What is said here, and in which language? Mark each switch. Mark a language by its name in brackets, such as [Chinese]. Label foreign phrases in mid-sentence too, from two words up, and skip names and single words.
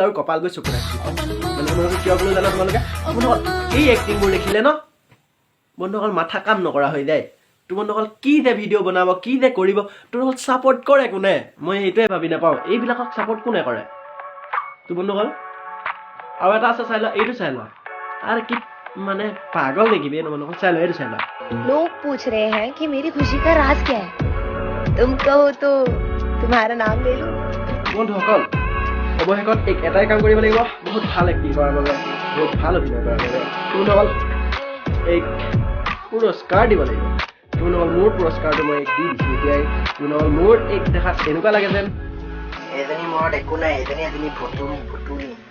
[Assamese] আৰু কপাল গৈ চকু ৰাখিছিল মানে তোমালোকে কিয় বুলি জানা তোমালোকে বন্ধুসকল এই এক্টিংবোৰ দেখিলে ন বন্ধুসকল মাথা কাম নকৰা হৈ যায় তোমালোকৰ কি যে ভিডিঅ' বনাব কি যে কৰিব তোমালোকক ছাপৰ্ট কৰে কোনে মই এইটোৱে ভাবি নাপাওঁ এইবিলাকক ছাপৰ্ট কোনে কৰে তো বন্ধুসকল আৰু এটা আছে চাই লোৱা এইটো চাই লোৱা আৰু কি মানে পাগল নেকি বে তোমালোকক চাই লোৱা এইটো চাই লোৱা [Hindi] लोग पूछ रहे हैं कि मेरी खुशी का राज क्या है तुम कहो तो तुम्हारा नाम ले लूं [Assamese] বন্ধুসকল অৱশেষত এটাই কাম কৰিব লাগিব বহুত ভাল এক্টিং কৰাৰ বাবে বহুত ভাল অভিনয় কৰাৰ বাবে তোমালোকৰ এই পুৰস্কাৰ দিব লাগিব তোমালোকৰ মোৰ পুৰস্কাৰটো মই দি দিছোঁ এতিয়াই তোমালোকৰ মোৰ এক দেখাত এনেকুৱা লাগে যেন এজনী মৰত একো নাই এজনী ফুটুলি